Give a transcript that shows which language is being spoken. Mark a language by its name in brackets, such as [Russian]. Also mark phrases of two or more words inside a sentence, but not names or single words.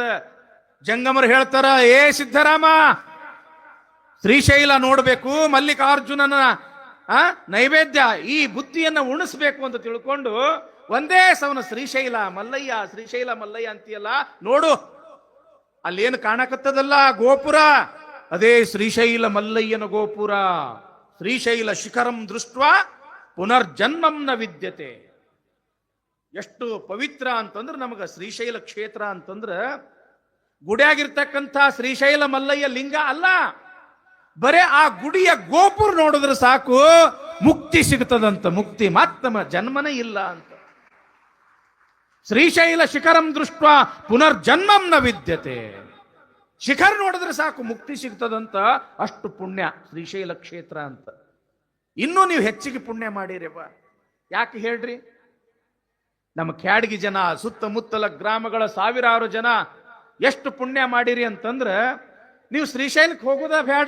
[Kannada] ಜಂಗಮರು ಹೇಳ್ತಾರ, ಏ ಸಿದ್ದರಾಮ, ಶ್ರೀಶೈಲ ನೋಡ್ಬೇಕು, ಮಲ್ಲಿಕಾರ್ಜುನನ ನೈವೇದ್ಯ ಈ ಬುತ್ತಿಯನ್ನ ಉಣಿಸ್ಬೇಕು ಅಂತ ತಿಳ್ಕೊಂಡು ಒಂದೇ ಸವನ ಶ್ರೀಶೈಲ ಮಲ್ಲಯ್ಯ ಅಂತೀಯಲ್ಲ, ನೋಡು ಅಲ್ಲೇನು ಕಾಣಕತ್ತದಲ್ಲ ಗೋಪುರ, ಅದೇ ಶ್ರೀಶೈಲ ಮಲ್ಲಯ್ಯನ ಗೋಪುರ. [Sanskrit] ಶ್ರೀಶೈಲ ಶಿಖರಂ ದೃಷ್ಟ ಪುನರ್ಜನ್ಮಂ ನ ವಿದ್ಯತೆ. [Kannada] ಎಷ್ಟು ಪವಿತ್ರ ಅಂತಂದ್ರೆ ನಮಗ ಶ್ರೀಶೈಲ ಕ್ಷೇತ್ರ ಅಂತಂದ್ರ ಗುಡಿಯಾಗಿರ್ತಕ್ಕಂಥ ಶ್ರೀಶೈಲ ಮಲ್ಲಯ್ಯ ಲಿಂಗ ಅಲ್ಲ, ಬರೇ ಆ ಗುಡಿಯ ಗೋಪುರ ನೋಡಿದ್ರೆ ಸಾಕು ಮುಕ್ತಿ ಸಿಗ್ತದಂತ. ಮುಕ್ತಿ ಮಾತ್ತಮ ಜನ್ಮನೇ ಇಲ್ಲ ಅಂತ. [Sanskrit] ಶ್ರೀಶೈಲ ಶಿಖರಂ ದೃಷ್ಟ ಪುನರ್ಜನ್ಮಂ ನ ವಿದ್ಯತೆ. [Kannada] ಶಿಖರ ನೋಡಿದ್ರೆ ಸಾಕು ಮುಕ್ತಿ ಸಿಗ್ತದಂತ. ಅಷ್ಟು ಪುಣ್ಯ ಶ್ರೀಶೈಲ ಕ್ಷೇತ್ರ ಅಂತ. ಇನ್ನೂ ನೀವು ಹೆಚ್ಚಿಗೆ ಪುಣ್ಯ ಮಾಡಿರೇವ. ಯಾಕೆ ಹೇಳ್ರಿ? ನಮ್ಮ ಕ್ಯಾಡಗಿ ಜನ, ಸುತ್ತಮುತ್ತಲ ಗ್ರಾಮಗಳ ಸಾವಿರಾರು ಜನ ಎಷ್ಟು ಪುಣ್ಯ ಮಾಡಿರಿ ಅಂತಂದ್ರ ನೀವು ಶ್ರೀಶೈಲಕ್ಕೆ ಹೋಗೋದ ಬೇಡ.